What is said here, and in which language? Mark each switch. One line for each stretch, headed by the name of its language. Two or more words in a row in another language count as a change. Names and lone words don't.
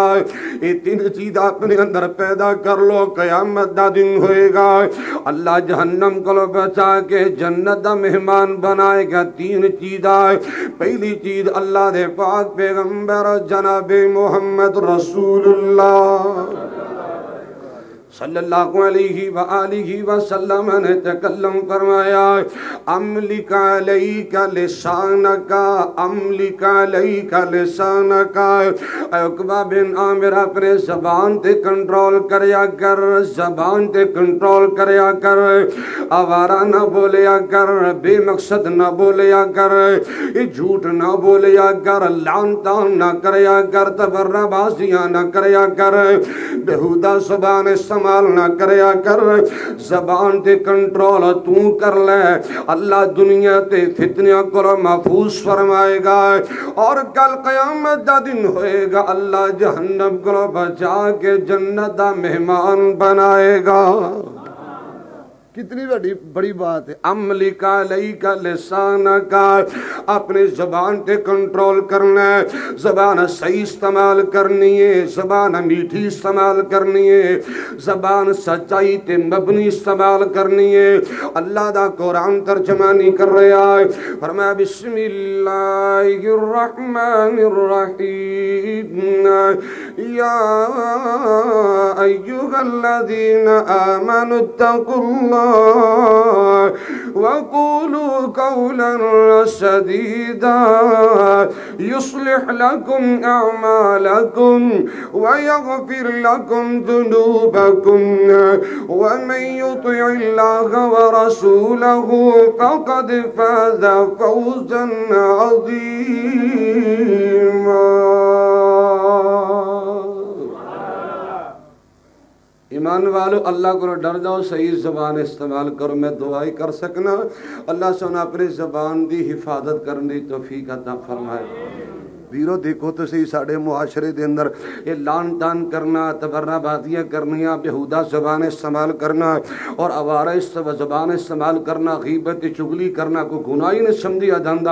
Punjabi: ਯੇ ਤੀਨ ਚੀਜ਼ਾਂ ਅਪਨੇ ਅੰਦਰ ਪੈਦਾ ਕਰ ਲੋ, ਕ਼ਯਾਮਤ ਦਾ ਦਿਨ ਹੋਏਗਾ, ਅੱਲਾਹ ਜਹੰਨਮ ਕੋ ਬਚਾ ਕੇ ਜੰਨਤ ਦਾ ਮੇਹਮਾਨ ਬਨਾਏਗਾ। ਤੀਨ ਚੀਜ਼ਾਂ, ਪਹਿਲੀ ਚੀਜ਼ ਅੱਲਾਹ ਦੇ ਪਾਕ ਪੈਗ਼ੰਬਰ ਜਨਾਬੇ ਮੋਹੰਮਦ ਰਸੂਲੁੱਲਾਹ
Arabic: صلى الله عليه وآله وسلم
Punjabi: ਨੇ ਤਕੱਲਮ ਫ਼ਰਮਾਇਆ,
Arabic: أملك عليك لسانك، أملك عليك لسانك.
Punjabi: ਉਕਬਾ ਬਿਨ ਆਮਿਰ ਅਪਨੇ ਜ਼ਬਾਨ ਤੇ ਕੰਟਰੋਲ ਕਰਯਾ ਕਰ, ਜ਼ਬਾਨ ਤੇ ਕੰਟਰੋਲ ਕਰਯਾ ਕਰ, ਆਵਾਰਾ ਨਾ ਬੋਲਿਆ ਕਰ, ਬੇਮਕ਼ਸਦ ਨਾ ਬੋਲਿਆ ਕਰ, ਯੇ ਝੂਠ ਨਾ ਬੋਲਿਆ ਕਰ, ਲਾਨ ਤਾਨ ਨਾ ਕਰਯਾ ਕਰ, ਤਬੱਰਾਬਾਜ਼ੀਆਂ ਨਾ ਕਰਯਾ ਕਰ, ਬੇਹੂਦਾ ਜ਼ਬਾਨ ਇਸਤੇਮਾਲ ਨਾ ਕਰਯਾ ਕਰ। ਜ਼ਬਾਨ ਤੇ ਕੰਟਰੋਲ ਤੂ ਕਰ ਲੇ, ਅੱਲਾਹ ਦੁਨੀਆ ਤੇ ਫ਼ਿਤਨਿਆਂ ਕੋ ਮਹਿਫ਼ੂਜ਼ ਫ਼ਰਮਾਏਗਾ ਔਰ ਕਲ ਕ਼ਯਾਮਤ ਦਾ ਦਿਨ ਹੋਏਗਾ, ਅੱਲਾਹ ਜਹੰਨਮ ਕੋ ਬਚਾ ਕੇ ਜੰਨਤ ਦਾ ਮੇਹਮਾਨ ਬਨਾਏਗਾ। ਕਿਤਨੀ ਬੜੀ ਬਾਤ ਹੈ।
Arabic: أملك عليك لسانك,
Punjabi: ਅਪਨੇ ਜ਼ਬਾਨ ਪੇ ਕੰਟਰੋਲ ਕਰਨਾ ਹੈ, ਜ਼ਬਾਨ ਸਹੀ ਇਸਤੇਮਾਲ ਕਰਨੀ ਹੈ, ਜ਼ਬਾਨ ਮੀਠੀ ਇਸਤੇਮਾਲ ਕਰਨੀ ਹੈ, ਜ਼ਬਾਨ ਸੱਚਾਈ ਤੇ ਮਬਨੀ ਇਸਤੇਮਾਲ ਕਰਨੀ ਹੈ। ਅੱਲਾਹ ਦਾ ਕੁਰਆਨ ਤਰਜਮਾਨੀ ਕਰ ਰਹਾ ਹੈ, ਫ਼ਰਮਾਇਆ
Arabic: بسم الله الرحمن الرحيم، يا أيها الذين آمنوا اتقوا الله وقولوا قولا سديدا يصلح لكم أعمالكم ويغفر لكم ذنوبكم ومن يطع الله ورسوله فقد فاز فوزا عظيما.
Urdu: ایمان والو، اللہ کو ڈر جاؤ، صحیح زبان استعمال کرو. میں دعا ہی کر سکنا، اللہ سے اپنی زبان کی حفاظت کرنے کی توفیق عطا فرمائے.
Punjabi: ਵੀਰੋ ਦੇਖੋ ਤੋ ਸਹੀ, ਸਾਡੇ ਮੁਆਸ਼ਰੇ ਕੇ ਅੰਦਰ ਯੇ ਲਾਨ ਤਾਨ ਕਰਨਾ, ਤਬੱਰਾਬਾਜ਼ੀਆਂ ਕਰਨੀਆ, ਬੇਹੂਦਾ ਜ਼ਬਾਨ ਇਸਤੇਮਾਲ ਕਰਨਾ ਔਰ ਆਵਾਰਾ ਜ਼ਬਾਨ ਇਸਤੇਮਾਲ ਕਰਨਾ, ਗ਼ੀਬਤ ਚੁਗ਼ਲੀ ਕਰਨਾ ਕੋਈ ਗੁਨਾਹ ਹੀ ਨਹੀਂ ਸਮਝਿਆ ਜਾਤਾ।